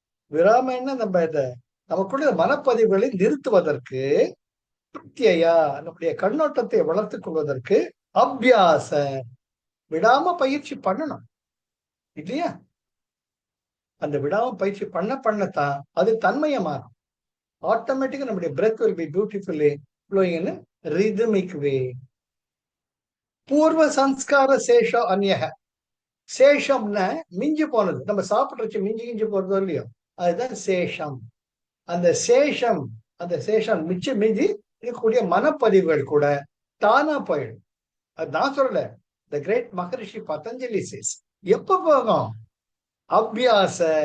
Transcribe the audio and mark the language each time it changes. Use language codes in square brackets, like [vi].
[ta] விராம என்ன, நம்ம இதை நமக்குள்ள மனப்பதிவுகளை நிறுத்துவதற்கு, பிரத்யா நம்முடைய கண்ணோட்டத்தை வளர்த்துக் கொள்வதற்கு அபியாச விடாம பயிற்சி பண்ணணும் இல்லையா? அந்த விடாம பயிற்சி பண்ணத்தான் அது தன்மையை மாறும். ஆட்டோமேட்டிக்கா நம்முடைய [en] breath will be beautifully flowing in a rhythmic way. [sa] பூர்வ சம்ஸ்கார சேஷ அந்நிய. [ta] சேஷம்னா மிஞ்சி போனது, நம்ம சாப்பிட்டு மிஞ்சி போறதோ இல்லையோ, அதுதான் சேஷம். அந்த சேஷம் மிஞ்சி இருக்கக்கூடிய மனப்பதிவுகள் கூட தானா போயிடும். அது நான் சொல்லல, [en] The great Maharishi Patanjali says. [ta] எப்ப போகும்? அபியாச.